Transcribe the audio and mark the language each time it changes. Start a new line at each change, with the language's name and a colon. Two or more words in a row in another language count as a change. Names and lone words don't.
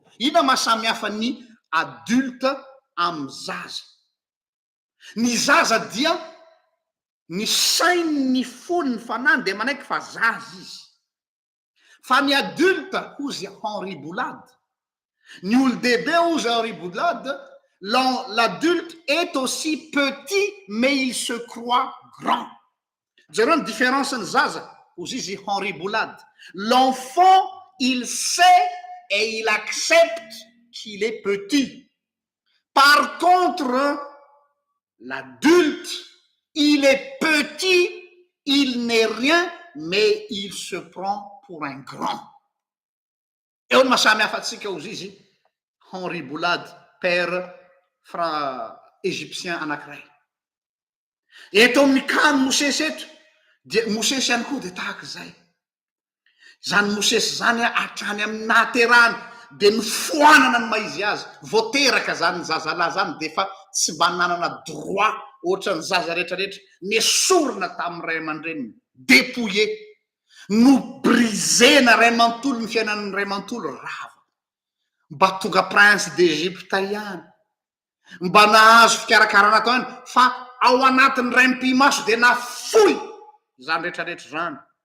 Malagasy: Ina mahasamy hafa ny adulte amin'ny zaza? Ny zaza dia ny sainy ny fony ny fanany dia manaiky fa zaza izy. Fa ny adulte ozy Henri Boulade, ny olo-dehibe ozy Henri Boulade,
French: l'adulte est aussi petit mais il se croit grand.
Malagasy: Jereo ny différence ny zaza ozy izy Henri Boulade.
French: L'enfant il sait et il accepte qu'il est petit. Par contre, l'adulte, il est petit, il n'est rien, mais il se prend pour un grand.
Malagasy: Eo ny mahasamy hafa antsika ozy izy Henri Boulade,
French: père égyptien
Malagasy: anankiray. Eto amin'ny kano Mosesy eto, dia Mosesy ihany koa dia tahaka izay. Zany Mosesy zany hatrany amin'ny nahaterahany dia nifoanana ny maizy azy, voateraka zany ny zazalahy zany dia efa tsy mba nanana droit ohatra ny zaza rehetrarehetra, nesorina tamin'ny ray aman-dreniny, dépouillé, no brisena ray manontolo ny fiainan'ny ray manontolo rava, mba tonga
French: prince d'Egypte
Malagasy: ihany, mba nahazo fikarakarana tao ihany, fa ao anatin'ny ray mpimaso dia nafoy zany rehetrarehetra zany.